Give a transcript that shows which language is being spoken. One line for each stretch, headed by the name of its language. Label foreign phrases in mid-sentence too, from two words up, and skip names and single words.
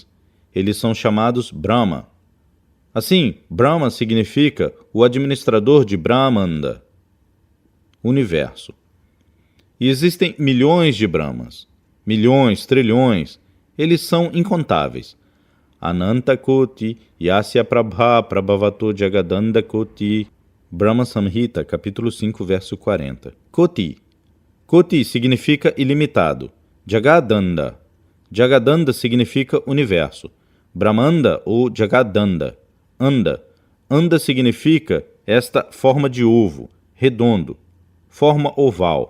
Portuguese: Eles são chamados Brahma. Assim, Brahma significa o administrador de Brahmanda, universo. E existem milhões de Brahmas, milhões, trilhões, eles são incontáveis.
Sanskrit: अनन्त कोटि यस्य प्रभा प्रभवतो जगदण्ड कोटि, Brahma Samhita,
Portuguese: capítulo 5, verso 40. Koti. Koti significa ilimitado. Jagadanda. Jagadanda significa universo. Brahmanda ou Jagadanda. Anda. Anda significa esta forma de ovo, redondo, forma oval.